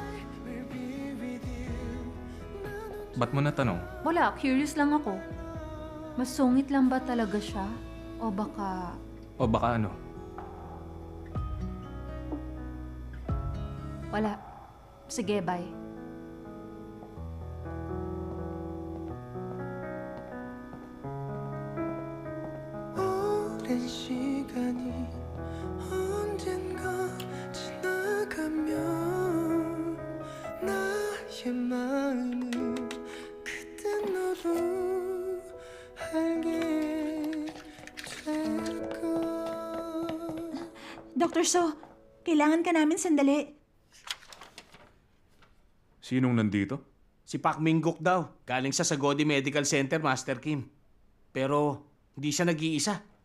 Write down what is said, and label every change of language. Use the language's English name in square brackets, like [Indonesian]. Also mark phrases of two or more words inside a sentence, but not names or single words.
[Filipino] Ba't mo natanong? Wala, curious lang ako. Masungit lang ba talaga siya? O baka... O baka ano? Wala. Sige, bye. [Korean] 오랜 시간이 언젠가 지나가면 나의 마음을 그때 너도 알게 될까. [Filipino] Dr. So, kailangan ka namin sandali. Sinong nandito? Si Pak Minggok daw. Galing sa Sagodi Medical Center, Master Kim. Pero hindi siya nag-iisa.